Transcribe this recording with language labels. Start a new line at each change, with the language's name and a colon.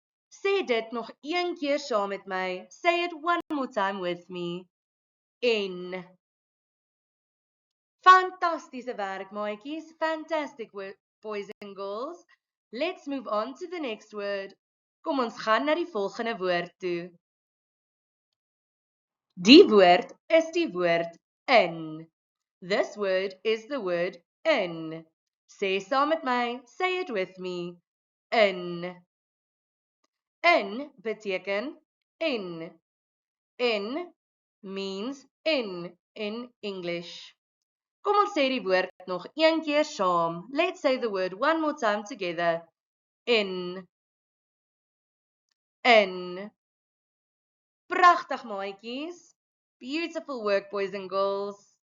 Afrikaans: Sê dit nog een keer saam met my.
English: Say it one more time with me. En.
Afrikaans: Fantastiese werk, maatjies.
English: Fantastic work, boys and girls. Let's move on to the next word.
Afrikaans: Kom ons gaan na die volgende woord toe. Die woord is die woord in.
English: This word is the word in.
Afrikaans: Sê saam met my,
English: say it with me.
Afrikaans: In. In beteken in.
English: In means in English.
Afrikaans: Kom ons sê die woord nog een keer saam.
English: Let's say the word one more time together. In. In.
Afrikaans: Pragtig maatjies.
English: Beautiful work, boys and girls.